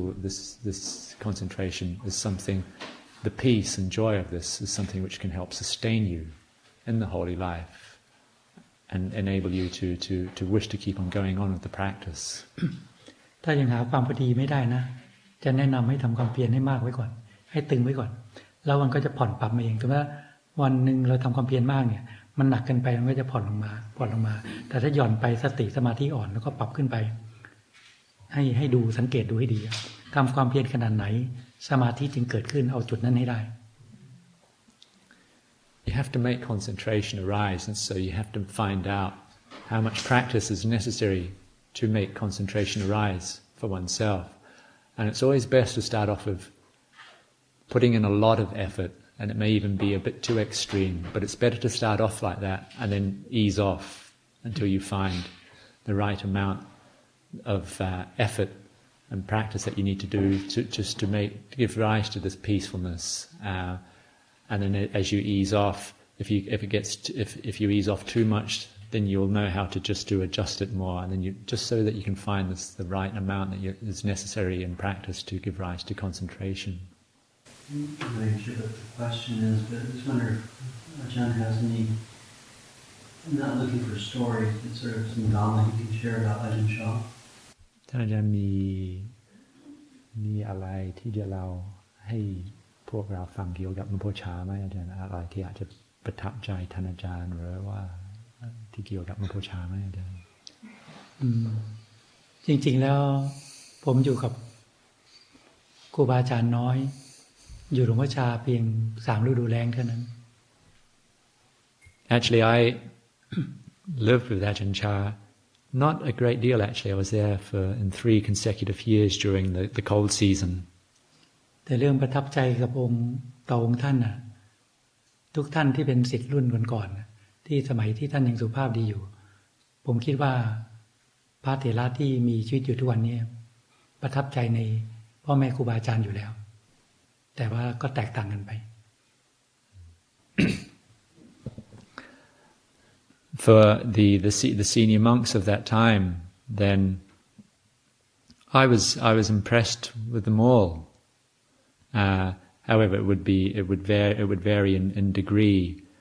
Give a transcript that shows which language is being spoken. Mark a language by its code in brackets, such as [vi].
[en] This concentration is something, the peace and joy of this is something which can help sustain you in the holy life and enable you to wish to keep on going on with the practice. [th] ถ้ายังหาความพอดีไม่ได้นะจะแนะนำให้ทำความเพียรให้มากไว้ก่อนให้ตึงไว้ก่อนแล้วมันก็จะผ่อนปรับมาเองแต่ว่าวันหนึ่งเราทำความเพียรมากเนี่ยมันหนักเกินไปมันก็จะผ่อนลงมาแต่ถ้าหย่อนไปสติสมาธิอ่อนแล้วก็ปรับขึ้นไปให้ดูสังเกตดูให้ดีทำความเพียรขนาดไหนสมาธิจึงเกิดขึ้นเอาจุดนั้นให้ได้ [en] You have to make concentration arise, and so you have to find out how much practice is necessary to make concentration arise for oneself. And it's always best to start off with putting in a lot of effort, and it may even be a bit too extreme, but it's better to start off like that and then ease off until you find the right amount of effort and practice that you need to do to give rise to this peacefulness. And then as you ease off, if you ease off too much, then you'll know how to just adjust it more, and then just so that you can find the right amount that is necessary in practice to give rise to concentration. I'm not sure what the question is, but I just wonder if Ajahn has any. I'm not looking for stories, but sort of some Dhamma you can share about Ajahn Chah. [th] ท่านอาจารย์มีอะไรที่จะเล่าให้พวกเราฟังเกี่ยวกับหลวงพ่อชาไหมอาจารย์อะไรที่อาจจะประทับใจท่านอาจารย์หรือว่าที่เกี่ยวกับหลวงพ่อชาไหมอาจารย์ จริงๆแล้วผมอยู่กับครูบาอาจารย์น้อยอยู่หลวงพ่อชาเพียง3 ฤดูแล้งเท่านั้น [en] Actually, I lived with Ajahn Chah not a great deal. Actually, I was there in 3 consecutive years during the cold season. [th] แต่เรื่องประทับใจกับองค์ท่านน่ะทุกท่านที่เป็นศิษย์รุ่นก่อนๆที่สมัยที่ท่านยังสุภาพดีอยู่ผมคิดว่าพระเถระที่มีชีวิตอยู่ทุกวันนี้ประทับใจในพ่อแม่ครูบาอาจารย์อยู่แล้วแต่ว่าก็แตกต่างกันไป [en] For the senior monks of that time, then I was impressed with them all. However, it would vary in degree.